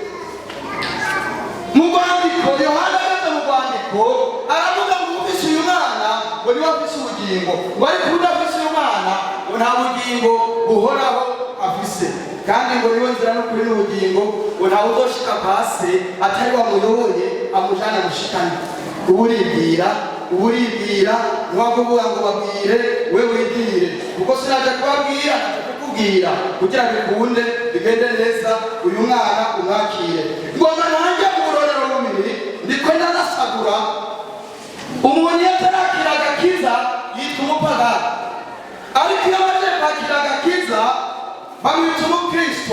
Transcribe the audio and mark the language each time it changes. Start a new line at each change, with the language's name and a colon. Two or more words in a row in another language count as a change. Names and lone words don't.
Rundi: Mu rwandiko Yohana ageze mu rwandiko aravuga ngo ufise uyu mwana ngo niwe afise ubugingo, ngo ariko udafise uyu mwana ngo nta bugingo buhoraho afise, kandi ngo niwe nzira n'ukuri n'ubugingo, ngo ntawe uzoshika pasi atari wamuyoboye amujana gushikana. Uribwira ntiwakuvuga ngo babwire we wibwire, kuko sinaje kubabwira, naje kukubwira kugira bikunde bigende neza. Uyu mwana umwakire. Ngoma nanjye mu burorero bumiri ndiko ndanasagura umuntu yatarakira agakiza yitwa umupagani, ariko iyo amaze kwakira agakiza bamwita umukristo.